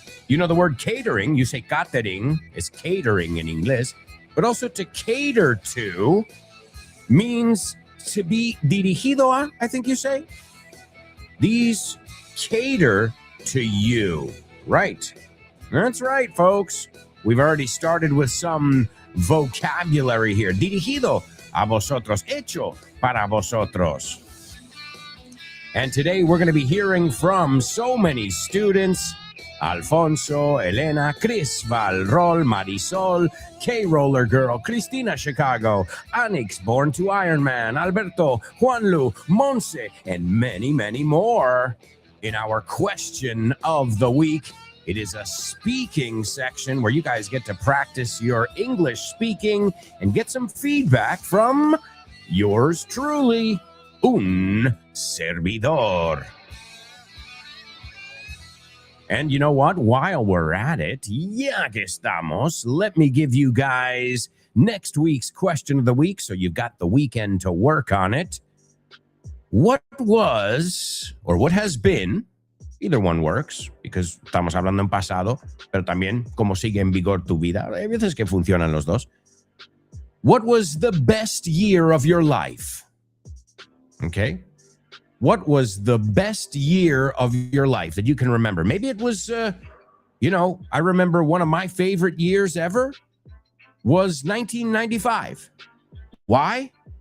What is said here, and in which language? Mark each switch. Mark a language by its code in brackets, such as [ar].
[en] You know the word catering, you say catering, is catering in English, but also to cater to means to be [es] dirigido a, [en] I think you say. These cater to you. Right. That's right, folks. We've already started with some vocabulary here. [es] Dirigido a vosotros, hecho para vosotros. [en] And today we're going to be hearing from so many students: Alfonso, Elena, Chris, Valrol, Marisol, K-Roller Girl, Cristina Chicago, Anix, Born to Iron Man, Alberto, Juanlu, Monse, and many, many more. In our question of the week, it is a speaking section where you guys get to practice your English speaking and get some feedback from yours truly, [es] un servidor. [en] And you know what? While we're at it, [es] ya que estamos, [en] let me give you guys next week's question of the week, so you've got the weekend to work on it. What was, or what has been, either one works, because [es] estamos hablando en pasado, pero también como sigue en vigor tu vida. Hay veces que funcionan los dos. [en] What was the best year of your life? Okay. What was the best year of your life that you can remember? Maybe it was, I remember one of my favorite years ever was 1995. Why?